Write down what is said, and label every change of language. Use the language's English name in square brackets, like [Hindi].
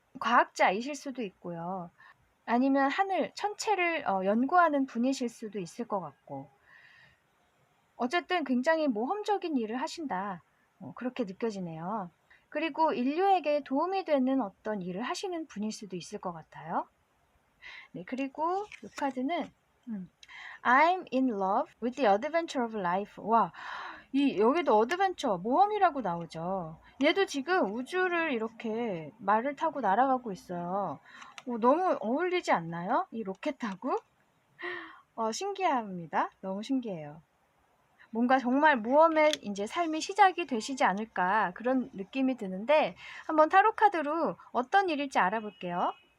[Korean] 과학자이실 수도 있고요. 아니면 하늘 천체를 연구하는 분이실 수도 있을 것 같고. 어쨌든 굉장히 모험적인 일을 하신다. 그렇게 느껴지네요. 그리고 인류에게 도움이 되는 어떤 일을 하시는 분일 수도 있을 것 같아요. 네, 그리고 이 카드는 [English] I'm in love with the adventure of life. [Korean] 와, 여기도 어드벤처, 모험이라고 나오죠. 얘도 지금 우주를 이렇게 말을 타고 날아가고 있어요. 너무 어울리지 않나요? 이 로켓하고? 신기합니다. 너무 신기해요. 뭔가 정말 모험의 이제 삶이 시작이 되시지 않을까 그런 느낌이 드는데 한번 타로 카드로 어떤 일일지 알아볼게요.